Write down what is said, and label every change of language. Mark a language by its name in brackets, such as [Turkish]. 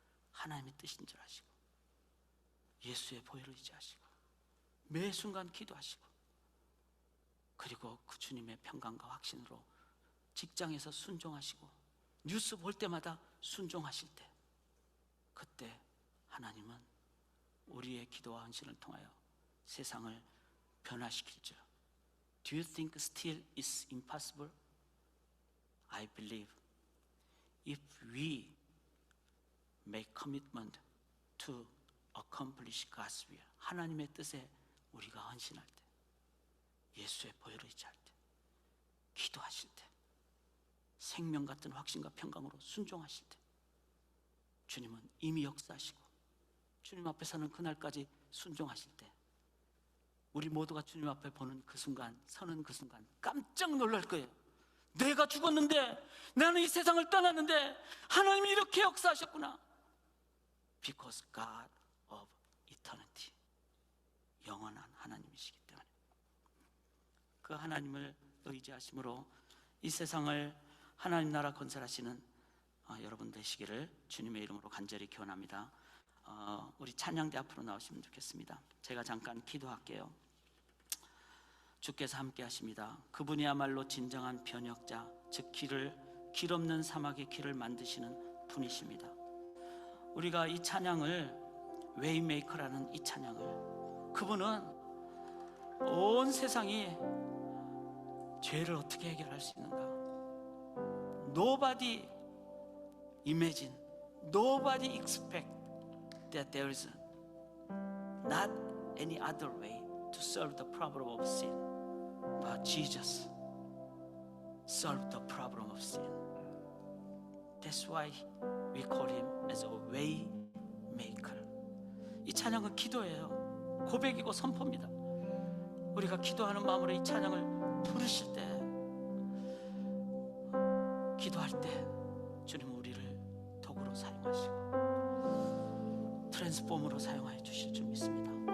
[Korean] 하나님의 뜻인 줄 아시고, 예수의 보혈을 의지하시고, 매 순간 기도하시고, 그리고 그 주님의 평강과 확신으로 직장에서 순종하시고, 뉴스 볼 때마다 순종하실 때, 그때 하나님은 우리의 기도와 헌신을 통하여 세상을 변화시킬 줄. [English] Do you think still is impossible? I believe if we make commitment to accomplish God's will, [Korean] 하나님의 뜻에 우리가 헌신할 때, 예수의 보혈을 의지할 때, 기도하실 때, 생명 같은 확신과 평강으로 순종하실 때, 주님은 이미 역사하시고 주님 앞에 서는 그날까지 순종하실 때, 우리 모두가 주님 앞에 보는 그 순간, 서는 그 순간 깜짝 놀랄 거예요. 내가 죽었는데, 나는 이 세상을 떠났는데 하나님이 이렇게 역사하셨구나. [English] Because God of eternity, [Korean] 영원한 하나님이시기 때문에. 그 하나님을 의지하심으로 이 세상을 하나님 나라 건설하시는 여러분 되시기를 주님의 이름으로 간절히 기원합니다. 우리 찬양대 앞으로 나오시면 좋겠습니다. 제가 잠깐 기도할게요. 주께서 함께 하십니다. 그분이야말로 진정한 변혁자, 즉 길 없는 사막의 길을 만드시는 분이십니다. 우리가 이 찬양을, 웨이메이커라는 이 찬양을, 그분은 온 세상이 죄를 어떻게 해결할 수 있는가, [English] Nobody imagine, nobody expect that there is not any other way to solve the problem of sin, but Jesus solved the problem of sin. That's why we call him as a way maker. [Korean] 이 찬양은 기도예요. 고백이고 선포입니다. 우리가 기도하는 마음으로 이 찬양을 부르실 때, 기도할 때 주님은 우리를 도구로 사용하시고 트랜스폼으로 사용하여 주실 줄 믿습니다.